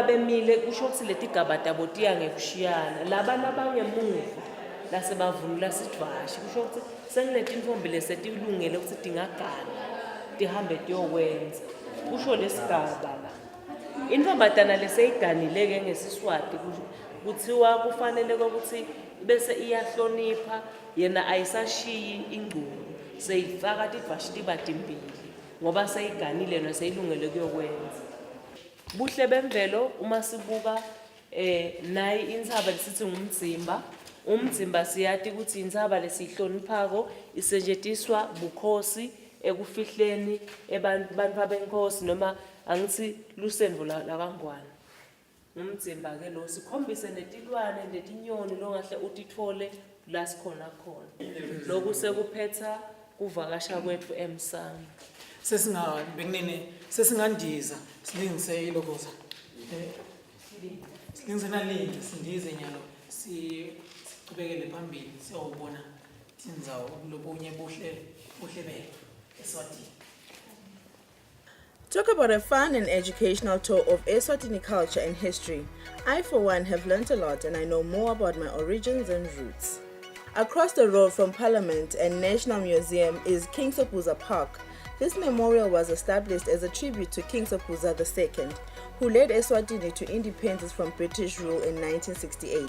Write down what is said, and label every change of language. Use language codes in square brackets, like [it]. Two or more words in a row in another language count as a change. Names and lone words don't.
[ss] bemile kusho ukuthi letigaba tabo tiya ngekushiyana labana bangemuva lasebavunula sidvashi kusho ukuthi sengileti lesetilungele ukuthi tingagana tihambe tiyokwenza kusho lesigaba la intombazana leseyiganile ke ngeSiswati kuthiwa kufanele ukuthi bese iyahlonipha yena ayisashiyi ingcubo seyifaka tidvashi tibatimbili ngoba seyiganile naseyilungele kuyokwenza. Buhle bemvelo uma sibuka nayi intsaba lesithi ngumdzimba. Umdzimba siyati ukuthi intsaba lesihloniphako isetshenziswa bukhosi ekufihleni abantu abenkosi noma angithi lusenvo lakangwane. Umdzimba ke lo sikhombise netilwane netinyoni longahle utithole la sikhona khona. Lokhu sekuphetha kuvakasha kwethu emsamo. Sesingandiza silingise ilokoza silingise nalinye sindize nyalo siqhubekele phambili siyobona indzawo lobunye buhle betfu Eswatini. [en] Talk about a fun and educational tour of Eswatini culture and history. I, for one, have learnt a lot and I know more about my origins and roots. Across the road from Parliament and National Museum is King Sobhuza Park. This memorial was established as a tribute to King Sobhuza II, who led Eswatini to independence from British rule in 1968.